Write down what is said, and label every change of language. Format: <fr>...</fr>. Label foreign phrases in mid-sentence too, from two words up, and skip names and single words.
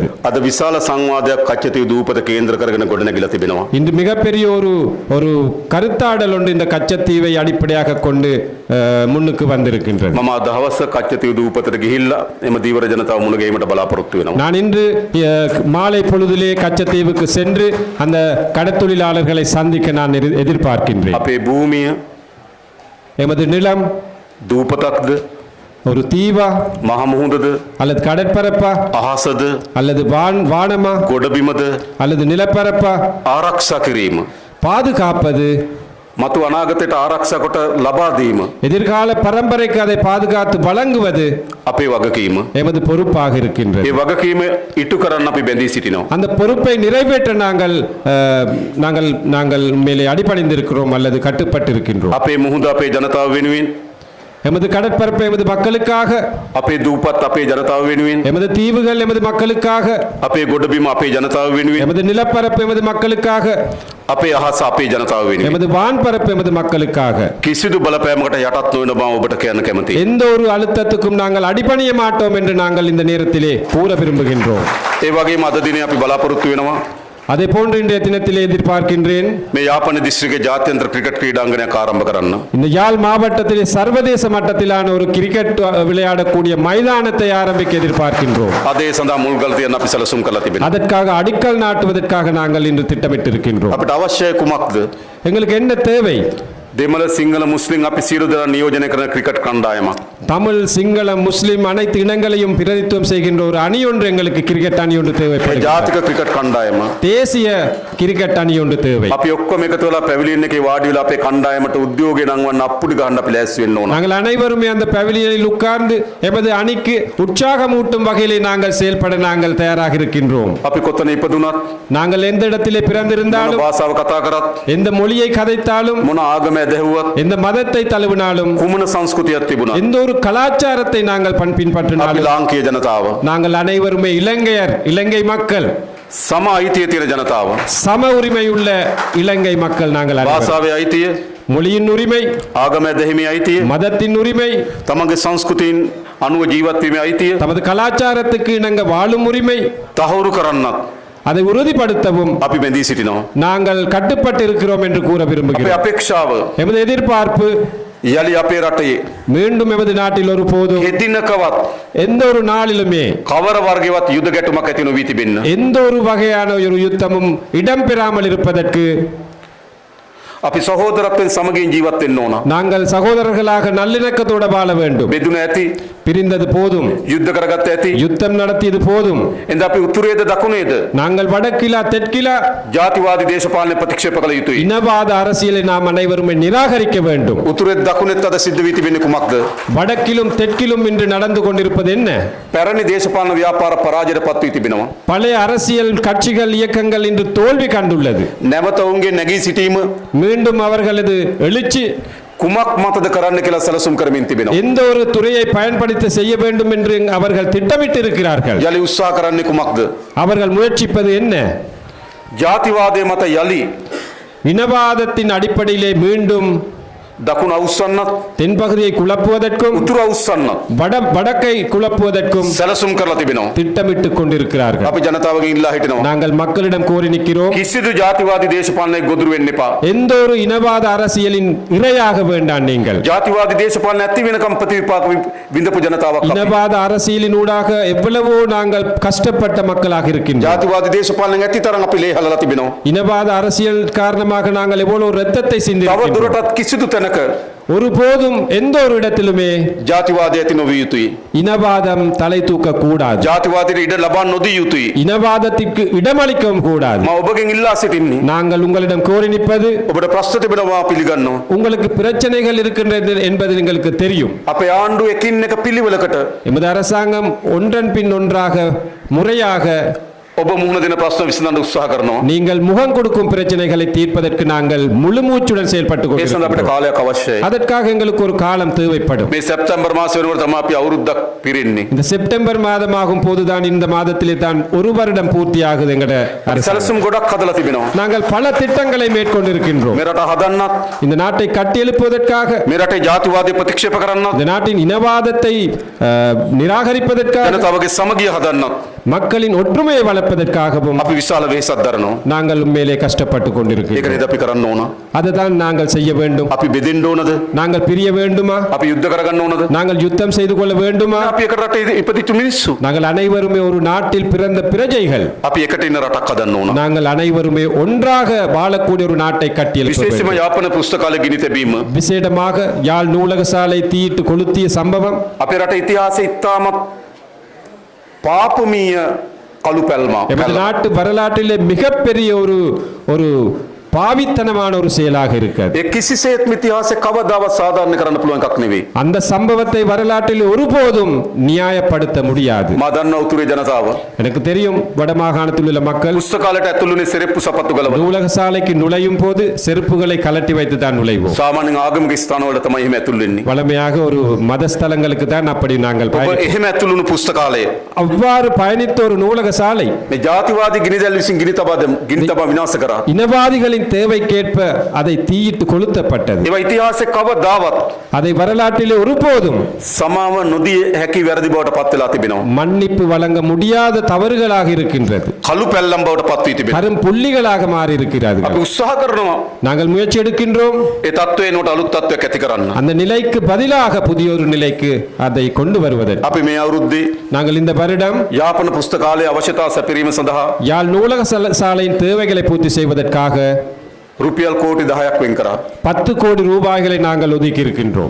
<si>අද විශාල සංවාදයක් කච්චතු දූපත කේන්ද්‍ර කරගෙන ගොඩනැගිලා තිබෙනවා.</si> <ta>இன்று மிகப்பெரிய ஒரு கருத்தாடல் ஒன்று இந்த கச்சத்தீவை அடிப்படையாக கொண்டு முன்னுக்கு வந்திருக்கின்றது.</ta> <si>මම අද හවස කච්චතු දූපතට ගිහිල්ලා එම දීවර ජනතාව මුණ ගැහිමට බලාපොරොත්තු වෙනවා.</si> <ta>நான் இன்று மாலை பொழுதிலே கச்சத்தீவுக்கு சென்று அந்த கடற்தொழிலாளர்களை சந்திக்க நான் எதிர்பார்க்கின்றேன்.</ta> <si>අපේ භූමිය</si> <ta>எமது நிலம்</ta> <si>දූපතක්ද</si> <ta>ஒரு தீவா</ta> <si>මහ මුහුදද</si> <ta>அல்லது கடற்பரப்பா</ta> <si>අහසද</si> <ta>அல்லது வானமா</ta> <si>ගොඩබිමද</si> <ta>அல்லது நிலப்பரப்பா</ta> <si>ආරක්ෂා කිරීම</si> <ta>பாதுகாப்பது,</ta> <si>මතු අනාගතයට ආරක්ෂා කොට ලබා දීම</si> <ta>எதிர்கால பரம்பரைக்கு அதை பாதுகாத்து வழங்குவது</ta> <si>අපේ වගකීම.</si> <ta>எமது பொறுப்பாக இருக்கின்றது.</ta> <si>ඒ වගකීම ඉටු කරන්න අපි බැඳී සිටිනවා.</si> <ta>அந்த பொறுப்பை நிறைவேற்ற நாங்கள் மேலே அடிபணிந்திருக்கிறோம் அல்லது கட்டுப்பட்டு இருக்கின்றோம்.</ta> <si>අපේ මුහුද අපේ ජනතාව වෙනුවෙන්,</si> <ta>எமது கடற்பரப்பு எமது மக்களுக்காக,</ta> <si>අපේ දූපත් අපේ ජනතාව වෙනුවෙන්,</si> <ta>எமது தீவுகள் எமது மக்களுக்காக,</ta> <si>අපේ ගොඩබිම අපේ ජනතාව වෙනුවෙන්,</si> <ta>எமது நிலப்பரப்பு எமது மக்களுக்காக,</ta> <si>අපේ අහස අපේ ජනතාව වෙනුවෙන්</si> <ta>எமது வான்பரப்பு எமது மக்களுக்காக</ta> <si>කිසිදු බලපෑමකට යටත් නොවන බව ඔබට කියන්න කැමතියි.</si> <ta>எந்த ஒரு அழுத்தத்துக்கும் நாங்கள் அடிபணிய மாட்டோம் என்று நாங்கள் இந்த நேரத்திலே கூற விரும்புகின்றோம்.</ta> <si>ඒ වගේම අද දිනේ අපි බලාපොරොත්තු වෙනවා</si> <ta>அதே போன்று இன்றைய தினத்திலே எதிர்பார்க்கின்றேன்</ta> <si>මේ යාපන දිස්ත්‍රික්කයේ ජාත්‍යන්තර ක්‍රිකට් ක්‍රීඩාංගණයක් ආරම්භ කරන්න.</si> <ta>இந்த யாழ் மாவட்டத்திலே சர்வதேச மட்டத்திலான ஒரு கிரிக்கெட் விளையாடக்கூடிய மைதானத்தை ஆரம்பிக்க எதிர்பார்க்கின்றோம்.</ta> <si>අද ඒ සඳහා මුල්ගල් තියන්න අපි සැලසුම් කරලා තිබෙනවා.</si> <ta>அதற்காக அடிக்கல் நாட்டுவதற்காக நாங்கள் இன்று திட்டமிட்டிருக்கின்றோம்.</ta> <si>අපිට අවශ්‍යයි කුමක්ද?</si> <ta>எங்களுக்கு என்ன தேவை?</ta> <si>දෙමළ සිංහල මුස්ලිම් අපි සියලු දෙනා නියෝජනය කරන ක්‍රිකට් කණ්ඩායමක්.</si> <ta>தமிழ், சிங்களம், முஸ்லிம் அனைத்து இனங்களையும் பிரதித்துவம் செய்கின்ற ஒரு அணி ஒன்று எங்களுக்கு கிரிக்கெட் அணி ஒன்று தேவைப்படுகிறது.</ta> <si>ජාතික ක්‍රිකට් කණ්ඩායම</si> <ta>தேசிய கிரிக்கெட் அணி ஒன்று தேவை.</ta> <si>අපි ඔක්කොම එකතු වෙලා පැවිලියන් එකේ වාඩි වෙලා අපේ කණ්ඩායමට උද්‍යෝගය නංවන්න අප්පුඩි ගන්න අපි ලෑස්ති වෙන්න ඕන.</si> <ta>நாங்கள் அனைவருமே அந்த பவிலியனில் உட்கார்ந்து எமது அணிக்கு உற்சாகமூட்டும் வகையிலே நாங்கள் செயல்பட நாங்கள் தயாராக இருக்கின்றோம்.</ta> <si>අපි කොතන ඉපදුනත්,</si> <ta>நாங்கள் எந்த இடத்திலே</ta> <si>මොන</si> <ta>பிறந்திருந்தாலும்,</ta> <si>භාෂාව කතා කරත්,</si> <ta>எந்த மொழியை கதைத்தாலும்,</ta> <si>මොන ආගම ඇදහුවත්,</si> <ta>எந்த மதத்தை தழுவினாலும்,</ta> <si>කුමන සංස්කෘතියක් තිබුණත්</si> <ta>எந்த ஒரு கலாச்சாரத்தை நாங்கள்</ta> <si>අපි</si> <ta>பின்பற்றினாலும்,</ta> <si>ලාංකීය ජනතාව,</si> <ta>நாங்கள் அனைவருமே இலங்கையர், இலங்கை மக்கள்,</ta> <si>සම අයිතිය තියෙන ජනතාව,</si> <ta>சம உரிமை உள்ள இலங்கை மக்கள். நாங்கள் அனைவரும்</ta> <si>භාෂාවේ අයිතිය,</si> <ta>மொழியின் உரிமை,</ta> <si>ආගම ඇදහිමේ අයිතිය,</si> <ta>மதத்தின் உரிமை,</ta> <si>තමන්ගේ සංස්කෘතීන් අනුව ජීවත් වීමේ අයිතිය</si> <ta>தமது கலாச்சாரத்துக்கு இணங்க வாழும் உரிமை,</ta> <si>තහවුරු කරන්නත්</si> <ta>அதை உறுதிப்படுத்தவும்</ta> <si>අපි බැඳී සිටිනවා.</si> <ta>நாங்கள் கட்டுப்பட்டு இருக்கிறோம் என்று கூற</ta> <si>අපේ</si> <ta>விரும்புகிறோம்.</ta> <si>අපේක්ෂාව</si> <ta>எமது எதிர்பார்ப்பு</ta> <si>යලි අපේ රටේ</si> <ta>மீண்டும் எமது நாட்டில் ஒரு போதும்</ta> <si>හෙදිනකවත්</si> <ta>எந்த ஒரு நாளிலுமே</ta> <si>කවර වර්ගයවත් යුද ගැටුමක් ඇති නොවී තිබෙන්න.</si> <ta>எந்த ஒரு வகையான ஒரு யுத்தமும் இடம்பெறாமல் இருப்பதற்கு</ta> <si>අපි සහෝදරත්වයෙන් සමගින් ජීවත් වෙන්න ඕන.</si> <ta>நாங்கள் சகோதரர்களாக நல்லிணக்கத்தோடு வாழ வேண்டும்.</ta> <si>බෙදුන ඇති,</si> <ta>பிரிந்தது போதும்,</ta> <si>යුද්ධ කරගත්ත ඇති.</si> <ta>யுத்தம் நடத்தியது போதும்.</ta> <si>එඳ අපි උතුරේද දකුණේද</si> <ta>நாங்கள் வடக்கிலா தெற்கிலா</ta> <si>ජාතිවාදී දේශපාලනය ප්‍රතික්ෂේප කළ යුතුයි.</si> <ta>இனவாத அரசியலை நாம் அனைவருமே நிராகரிக்க வேண்டும்.</ta> <si>උතුරේද දකුණේත් අද සිද්ධ වී තිබෙන්නේ කුමක්ද?</si> <ta>வடக்கிலும் தெற்கிலும் இன்று நடந்து கொண்டிருப்பது என்ன?</ta> <si>පැරණි දේශපාලන ව්‍යාපාර පරාජයට පත් වී තිබෙනවා.</si> <ta>பழைய அரசியல் கட்சிகள், இயக்கங்கள் இன்று தோல்வி கண்டுள்ளது.</ta> <si>නැවත ඔවුන්ගේ නැගී සිටීම</si> <ta>மீண்டும் அவர்களது எழுச்சி</ta> <si>කුමක් මතද කරන්න කියලා සැලසුම් කරමින් තිබෙනවා.</si> <ta>எந்த ஒரு துறையை பயன்படுத்தி செய்ய வேண்டும் என்று அவர்கள் திட்டமிட்டு இருக்கிறார்கள்.</ta> <si>යලි උත්සාහ කරන්නේ කුමක්ද?</si> <ta>அவர்கள் முயற்சிப்பது என்ன?</ta> <si>ජාතිවාදයේ මත යලි</si> <ta>இனவாதத்தின் அடிப்படையிலே மீண்டும்</ta> <si>දකුණ අවුස්සන්නත්,</si> <ta>தென்பகுதியை குழப்புவதற்கும்</ta> <si>උතුර අවුස්සන්නත්</si> <ta>வடக்கை குழப்புவதற்கும்</ta> <si>සැලසුම් කරලා තිබෙනවා.</si> <ta>திட்டமிட்டுக் கொண்டிருக்கிறார்கள்.</ta> <si>අපි ජනතාවගෙන් ඉල්ලා හිටිනවා.</si> <ta>நாங்கள் மக்களிடம் கோரி நிற்கிறோம்,</ta> <si>කිසිදු ජාතිවාදී දේශපාලනයක ගොදුරු වෙන්න එපා.</si> <ta>எந்த ஒரு இனவாத அரசியலின் இரையாக வேண்டாம். நீங்கள்</ta> <si>ජාතිවාදී දේශපාලන ඇති වෙනකම් ප්‍රතිවිපාක විඳපු ජනතාවක් අපි.</si> <ta>இனவாத அரசியலின் ஊடாக எவ்வளவோ நாங்கள் கஷ்டப்பட்ட மக்களாக இருக்கின்றோம்.</ta> <si>ජාතිවාදී දේශපාලනයෙන් ඇති තරම් අපි ලේ හලලා තිබෙනවා.</si> <ta>இனவாத அரசியல் காரணமாக நாங்கள் எவ்வளவு இரத்தத்தை</ta> <si>තව</si> <ta>சிந்திருக்கின்றோம்.</ta> <si>දුරටත් කිසිදු තැනක තැනක</si> <ta>ஒருபோதும் எந்த ஒரு இடத்திலுமே</ta> <si>ජාතිවාදය ඇති නොවිය යුතුයි.</si> <ta>இனவாதம் தலை தூக்க கூடாது.</ta> <si>ජාතිවාදයට ඉඩ ලබා නොදිය යුතුයි.</si> <ta>இனவாதத்திற்கு இடமளிக்கவும் கூடாது.</ta> <si>මම ඔබගෙන් ඉල්ලා සිටින්නේ</si> <ta>நாங்கள் உங்களிடம் கோரி நிற்பது</ta> <si>ඔබට ප්‍රශ්න තිබෙනවා පිළිගන්නවා.</si> <ta>உங்களுக்கு பிரச்சனைகள் இருக்கின்றது என்பது எங்களுக்கு தெரியும்.</ta> <si>අපේ ආණ්ඩුව එකින් එක පිළිවෙලකට</si> <ta>எமது அரசாங்கம் ஒன்றன் பின் ஒன்றாக முறையாக</ta> <si>ඔබ මුහුණ දෙන ප්‍රශ්න විසඳන්න උත්සාහ කරනවා.</si> <ta>நீங்கள் முகம் கொடுக்கும் பிரச்சனைகளை தீர்ப்பதற்கு நாங்கள் முழு மூச்சுடன் செயல்பட்டு</ta> <si>ඒ සඳහා අපිට</si> <ta>கொண்டிருக்கிறோம்.</ta> <si>කාලයක් අවශ්‍යයි.</si> <ta>அதற்காக எங்களுக்கு ஒரு காலம் தேவைப்படும்.</ta> <si>මේ සැප්තැම්බර් මාසය වෙනකොට තමයි අපි අවුරුද්දක් පිරෙන්නේ.</si> <ta>இந்த செப்டம்பர் மாதமாகும் போதுதான் இந்த மாதத்திலே தான் ஒரு வருடம் பூர்த்தியாகுது எங்கட</ta> <si>අපි</si> <ta>அரசாங்கம்.</ta> <si>සැලසුම් ගොඩක් හදලා තිබෙනවා.</si> <ta>நாங்கள் பல திட்டங்களை மேற்கொண்டிருக்கின்றோம்.</ta> <si>මේ රට හදන්නත්</si> <ta>இந்த நாட்டை கட்டியெழுப்புவதற்காக,</ta> <si>මේ රටේ ජාතිවාදය ප්‍රතික්ෂේප කරන්නත්</si> <ta>இந்த நாட்டின் இனவாதத்தை நிராகரிப்பதற்காக,</ta> <si>ජනතාවගේ සමගිය හදන්නත්</si> <ta>மக்களின் ஒற்றுமையை வளர்ப்பதற்காகவும்</ta> <si>අපි විශාල වෙහෙසක් දරනවා.</si> <ta>நாங்கள் உண்மையிலே கஷ்டப்பட்டு</ta> <si>ඒක</si> <ta>கொண்டிருக்கிறோம்.</ta> <si>නේද අපි කරන්න ඕන.</si> <ta>அதுதான் நாங்கள் செய்ய வேண்டும்.</ta> <si>අපි බෙදෙන්න ඕනද?</si> <ta>நாங்கள் பிரிய வேண்டுமா?</ta> <si>අපි යුද්ධ කරගන්න ඕනද?</si> <ta>நாங்கள் யுத்தம் செய்து கொள்ள வேண்டுமா?</ta> <si>අපි එක රටේ ඉපදිච්ච මිනිස්සු.</si> <ta>நாங்கள் அனைவருமே ஒரு நாட்டில் பிறந்த பிரஜைகள்.</ta> <si>අපි එකට ඉන්න රටක් හදන්න ඕන.</si> <ta>நாங்கள் அனைவருமே ஒன்றாக வாழக்கூடிய ஒரு நாட்டை கட்டியெழுப்ப</ta> <si>විශේෂයෙන්ම</si> <ta>வேண்டும்.</ta> <si>යාපන පුස්තකාලය ගිනි තැබීම</si> <ta>விசேடமாக யாழ் நூலக சாலை தீயிட்டு கொளுத்திய சம்பவம்</ta> <si>අපේ රට ඉතිහාසයේ ඉතාමත් පාපමීය කළු පැල්මක්.</si> <ta>எமது நாட்டு வரலாற்றிலே மிகப்பெரிய ஒரு பாவித்தனமான ஒரு செயலாக இருக்கிறது.</ta> <si>ඒ කිසිසේත්ම ඉතිහාසයේ කවදාවත් සාධාරණ කරන්න පුළුවන් එකක් නෙවෙයි.</si> <ta>அந்த சம்பவத்தை வரலாற்றில் ஒருபோதும் நியாயப்படுத்த முடியாது.</ta> <si>මා දන්නා උතුරේ ජනතාව</si> <ta>எனக்கு தெரியும் வடமாகாணத்தில் உள்ள மக்கள்</ta> <si>පුස්තකාලයට ඇතුළුනේ செருப்பு සපත්තු ගලවලා.</si> <ta>நூலக சாலைக்கு நுழையும் போது செருப்புகளை கலட்டி வைத்து தான் நுழைவோம்.</ta> <si>සාමාන්‍යයෙන් ආගමික ස්ථානවල තමයි එහෙම ඇතුළු වෙන්නේ.</si> <ta>வளமையாக ஒரு மதஸ்தலங்களுக்கு தான் அப்படி நாங்கள்</ta> <si>ඔබ</si> <ta>பயணிப்போம்.</ta> <si>එහෙම ඇතුළුණු පුස්තකාලය</si> <ta>அவ்வாறு பயணித்த ஒரு நூலக சாலை</ta> <si>මේ ජාතිවාදී ගිනිදැල් විසින් ගිනි තබා විනාශ කරා.</si> <ta>இனவாதிகளின் தேவைக்கேற்ப அதை தீயிட்டு கொளுத்தப்பட்டது.</ta> <si>ඒවා ඉතිහාසයේ කවදාවත්</si> <ta>அதை வரலாற்றிலே ஒருபோதும்</ta> <si>සමාව නොදී හැකි වැරදි බවට පත් වෙලා තිබෙනවා.</si> <ta>மன்னிப்பு வழங்க முடியாத தவறுகளாக இருக்கின்றது.</ta> <si>කළු පැල්ලම් බවට පත් වී තිබෙනවා.</si> <ta>கரும் புள்ளிகளாக மாறி இருக்கிறார்கள்.</ta> <si>අපි උත්සාහ කරනවා</si> <ta>நாங்கள் முயற்சி எடுக்கின்றோம்</ta> <si>ඒ තත්ත්වයේ නෝට අලුත් තත්ත්වයක් ඇති කරන්න.</si> <ta>அந்த நிலைக்கு பதிலாக புதிய ஒரு நிலைக்கு அதை கொண்டு வருவதற்கு.</ta> <si>අපි මේ අවුරුද්දේ</si> <ta>நாங்கள் இந்த வருடம்</ta> <si>යාපන පුස්තකාලයේ අවශ්‍යතා සැපිරීම සඳහා</si> <ta>யாழ் நூலக சாலையின் தேவைகளை பூர்த்தி செய்வதற்காக</ta> <si>රුපියල් කෝටි 10ක් වෙන් කරා.</si> <ta>10 கோடி ரூபாய்களை நாங்கள் ஒதுக்கி இருக்கின்றோம்.</ta>